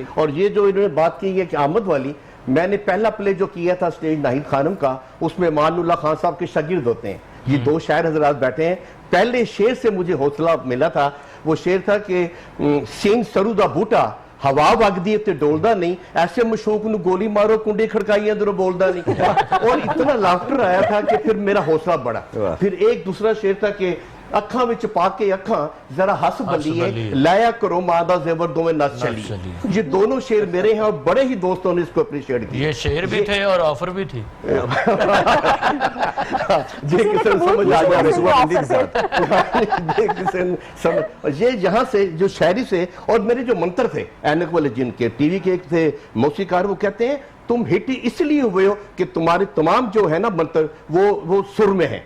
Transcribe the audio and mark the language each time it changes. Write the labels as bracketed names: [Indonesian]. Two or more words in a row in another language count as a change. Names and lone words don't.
[Urdu] اور یہ جو انہوں نے بات کی ہے کہ آمد والی، میں نے پہلا پلے جو کیا تھا سٹیج ناہید خانم کا، اس میں مان اللہ خان صاحب کے شاگرد ہوتے ہیں، یہ دو شاعر حضرات بیٹھے ہیں. پہلے شعر سے مجھے حوصلہ ملا تھا، وہ شعر تھا کہ [Punjabi] سینگ سرو دا بوٹا ہوا وگ دی تے ڈولدا نہیں، ایسے مشوق نو گولی مارو کنڈی کھڑکائی اندروں بولدا نہیں. [Urdu] اور اتنا لافٹر آیا تھا کہ پھر میرا حوصلہ بڑھا. پھر ایک دوسرا شعر تھا کہ [Punjabi] اکھاں وچ پا کے اکھاں ذرا ہس بلیے لایا کرو ماں دا زیور دوویں نس چلی. [Urdu] یہ دونوں شعر میرے ہیں اور بڑے ہی دوستوں نے اس کو اپریشیٹ کیا. یہ شعر بھی تھے اور آفر بھی تھی. یہ یہاں سے جو شاعری سے، اور میرے جو منتر تھے اینک والے جن کے ٹی وی کے ایک تھے موسیقار، وہ کہتے ہیں تم ہٹ اس لیے ہوئے ہو کہ تمہارے تمام جو ہے نا منتر وہ سر میں ہیں.